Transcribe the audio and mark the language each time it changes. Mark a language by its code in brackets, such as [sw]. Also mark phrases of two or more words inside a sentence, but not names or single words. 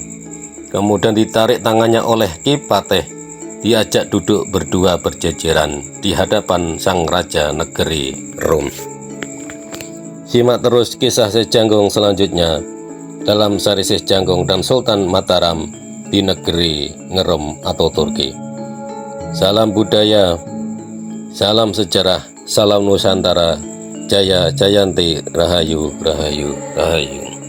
[id] Kemudian ditarik tangannya oleh Ki Patih, diajak duduk berdua berjejeran di hadapan sang raja negeri Rum. Simak terus kisah Syekh Jangkung selanjutnya dalam seri Syekh Jangkung dan Sultan Mataram di negeri Ngerum atau Turki. Salam budaya, salam sejarah, salam Nusantara, Jaya Jayanti, Rahayu, Rahayu, Rahayu.